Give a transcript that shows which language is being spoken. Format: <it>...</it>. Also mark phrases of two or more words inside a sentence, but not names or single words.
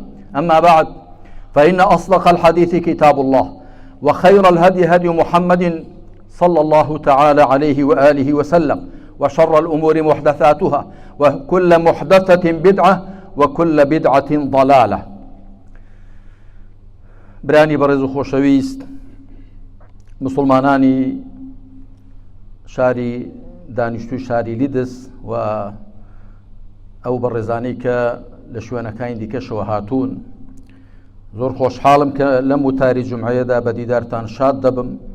<ar>أما بعد، فإن أصدق الحديث كتاب الله، وخير الهدي هدي محمد صلى الله تعالى عليه وآله وسلم، وشر الأمور محدثاتها، وكل محدثة بدعة وكل بدعة ضلالة.</ar> <ckb>برانی بەڕێز و خۆشەویست، مسلمانانی شاری دانیشتوی شاری لیدس و ئەو بەڕێزانەی کە لە شوێنەکانی دیکەشەوە هاتوون، زۆر خۆشحاڵم کە لەم وتاری جومعەیەدا بە دیدارتان شاد دەبم.</ckb>